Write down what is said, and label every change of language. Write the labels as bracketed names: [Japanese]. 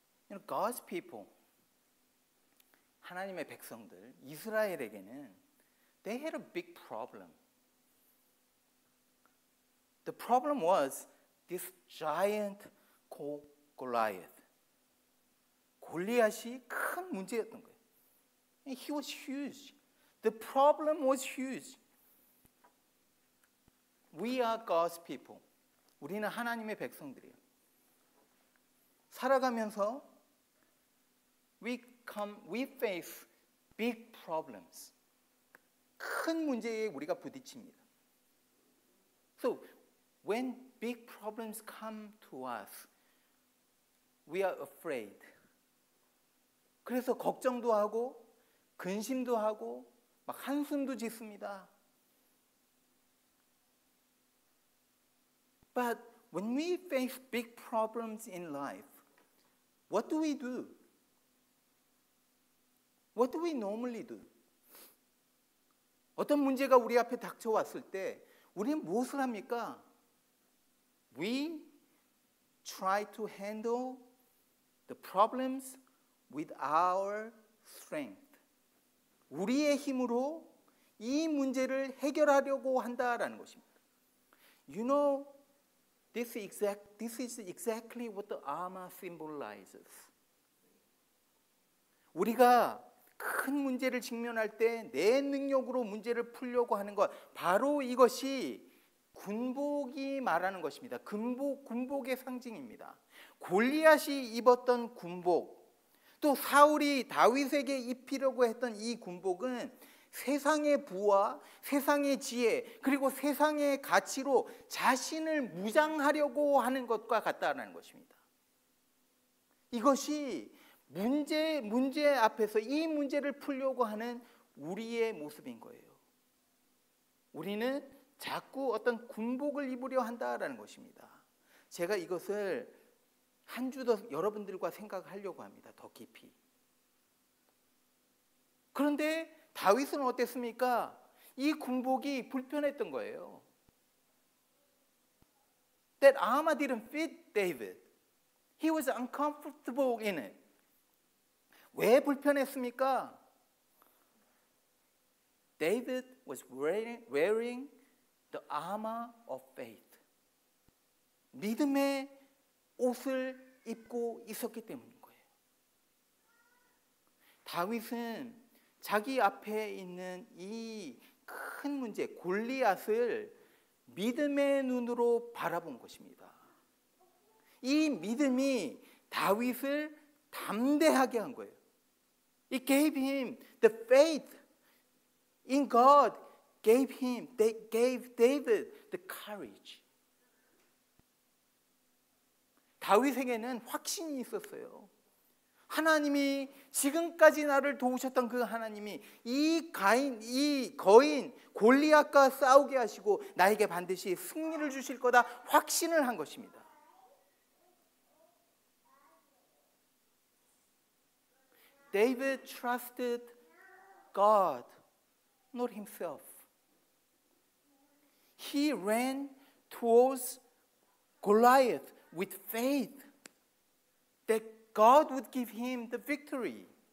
[English] You know, God's people, [Korean] 하나님의 백성들, 이스라엘에게는 [English] they had a big problem. The problem was this giant called Goliath. [Korean] 골리앗이 큰 문제였던 거예요. [English] He was huge. The problem was huge. We are God's people. [Korean] 우리는 하나님의 백성들이에요. 살아가면서 [English] we face big problems. [Korean] 큰 문제에 우리가 부딪힙니다. [English] So when big problems come to us, we are afraid. [Korean] 그래서 걱정도 하고 근심도 하고 막 한숨도 짓습니다. [English] But when we face big problems in life, what do we do? What do we normally do? [Korean] 어떤 문제가 우리 앞에 닥쳐왔을 때 우리는 무엇을 합니까? [English] We try to handle the problems with our strength. [Korean] 우리의 힘으로 이 문제를 해결하려고 한다라는 것입니다. [English] You know, this is exactly what the armor symbolizes. [Korean] 우리가 큰 문제를 직면할 때 내 능력으로 문제를 풀려고 하는 것, 바로 이것이 군복이 말하는 것입니다. 군복의 상징입니다. 골리앗이 입었던 군복, 또 사울이 다윗에게 입히려고 했던 이 군복은 세상의 부와 세상의 지혜 그리고 세상의 가치로 자신을 무장하려고 하는 것과 같다는 것입니다. 이것이 문제 앞에서 이 문제를 풀려고 하는 우리의 모습인 거예요. 우리는 자꾸 어떤 군복을 입으려 한다라는 것입니다. 제가 이것을 한 주 더 여러분들과 생각하려고 합니다. 더 깊이. 그런데 다윗은 어땠습니까? 이 군복이 불편했던 거예요. [English] That armor didn't fit David. He was uncomfortable in it. [Korean] 왜 불편했습니까? [English] David was wearing the armor of faith. [Korean] 믿음의 옷을 입고 있었기 때문인 거예요. 다윗은 자기 앞에 있는 이 큰 문제, 골리앗을 믿음의 눈으로 바라본 것입니다. 이 믿음이 다윗을 담대하게 한 거예요. [English] It gave him the faith in God, gave David the courage. [Korean] 다윗에게는 확신이 있었어요. 하나님이 지금까지 나를 도우셨던 그 하나님이 이 거인 골리앗과 싸우게 하시고 나에게 반드시 승리를 주실 거다 확신을 한 것입니다. [English] David trusted God, not himself. He ran towards Goliath with faith that God would give him the victory.